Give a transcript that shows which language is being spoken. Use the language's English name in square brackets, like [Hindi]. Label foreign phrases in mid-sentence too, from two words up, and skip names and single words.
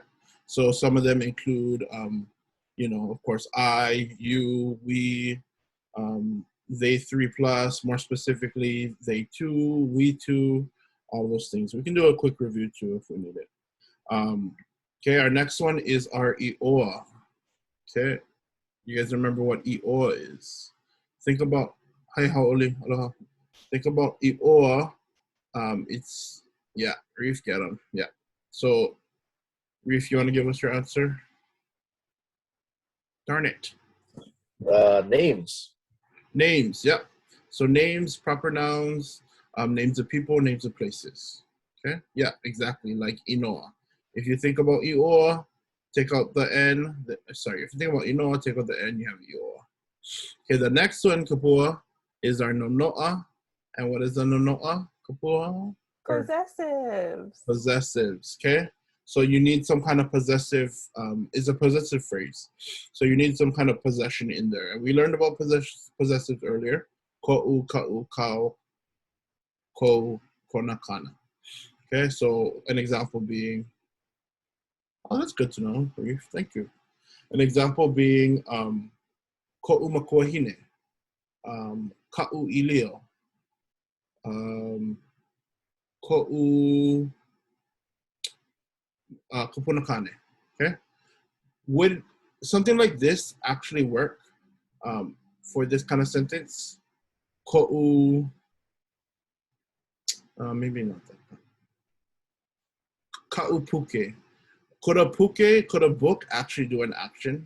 [English] So some of them include, you know, of course, I, you, we, they 3+, more specifically, they 2, we 2, all those things. We can do a quick review too if we need it. Okay, our next one is our ʻOʻA. Okay, you guys remember what ʻOʻA is? Think about, hi, haole, aloha. Think about ʻOʻA. It's, yeah, Reef, get them. Yeah. So, Reef, you want to give us your answer? Darn it. Names. Names, yep. So names, proper nouns, names of people, names of places. Okay, yeah, exactly, like ʻInoa. If you think about ʻIʻoa, take out the N. Sorry, if you think about ʻInoa, take out the N, you have ʻIʻoa. Okay, the next one, Kapua, is our nonoa. And what is the nonoa, Kapua? Possessives. Possessives, okay? So you need some kind of possessive, is a possessive phrase. So you need some kind of possession in there. And we learned about possessives earlier. [Hawaiian] Ko'u, ka'u, kau, ko, kona, kana. [English] Okay, so an example being, oh, that's good to know, Brief, thank you. An example being [Hawaiian] ko'u makuahine, ka'u ilio, ko'u kapunakane, [English] okay? Would something like this actually work for this kind of sentence? Ko'u, maybe not that. [Hawaiian] Ka'u puke. [English] Could a book actually do an action?